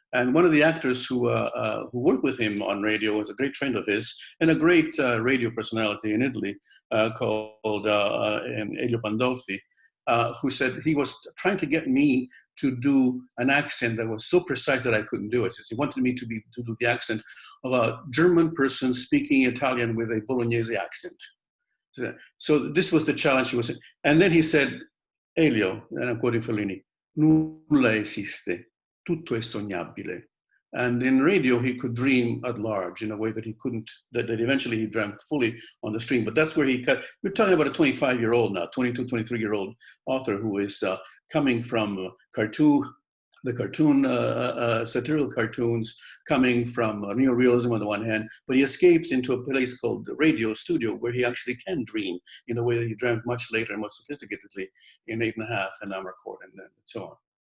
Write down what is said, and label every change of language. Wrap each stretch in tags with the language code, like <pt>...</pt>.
<en>And one of the actors who worked with him on radio was a great friend of his and a great radio personality in Italy called Elio Pandolfi, who said he was trying to get me to do an accent that was so precise that I couldn't do it. He wanted me to do the accent of a German person speaking Italian with a Bolognese accent. So this was the challenge he was in. And then he said, Elio, and I'm quoting Fellini,</en> <it>nulla esiste, tutto è sognabile.</it> <en>And in radio, he could dream at large in a way that he couldn't, that eventually he dreamt fully on the screen. But that's where he cut. We're talking about a 25-year-old now, 22, 23-year-old author who is coming from satirical cartoons, coming from neorealism on the one hand, but he escapes into a place called the radio studio where he actually can dream in a way that he dreamt much later and more sophisticatedly in 8.5 and Amarcord and so on.</en>